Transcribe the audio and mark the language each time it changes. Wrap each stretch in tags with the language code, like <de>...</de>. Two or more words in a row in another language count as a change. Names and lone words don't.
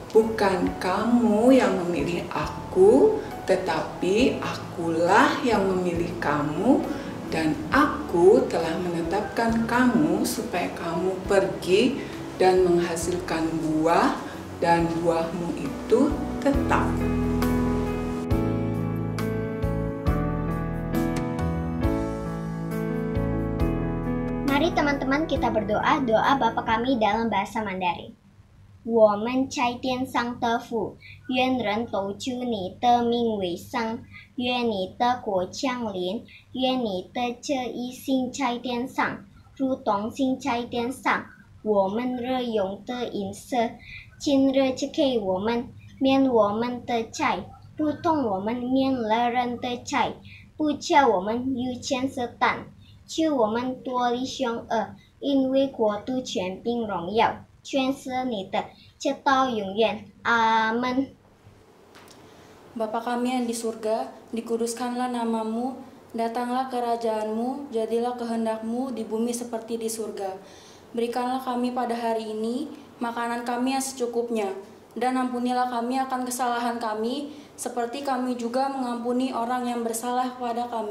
<id>Bukan kamu yang memilih aku, tetapi akulah yang memilih kamu, dan aku telah menetapkan kamu supaya kamu pergi dan menghasilkan buah, dan buahmu itu tetap. Mari teman-teman kita berdoa doa Bapa kami dalam bahasa Mandarin.</id> <zh>我们在天上的父，愿人都祝你的名为圣，愿你的国降临，愿你的旨意行在天上，如同行在天上。我们日用的饮食，今日赐给我们，免我们的债，如同我们免了人的债，不叫我们遇见撒旦，救我们脱离凶恶，因为国度、权柄、荣耀，全是你的，直到永远。阿门。</zh> <id>Bapa kami yang di surga, dikuduskanlah namamu, datanglah kerajaanmu, jadilah kehendakmu di bumi seperti di surga. Berikanlah kami pada hari ini makanan kami yang secukupnya, dan ampunilah kami akan kesalahan kami, seperti kami juga mengampuni orang yang bersalah kepada kami.</id>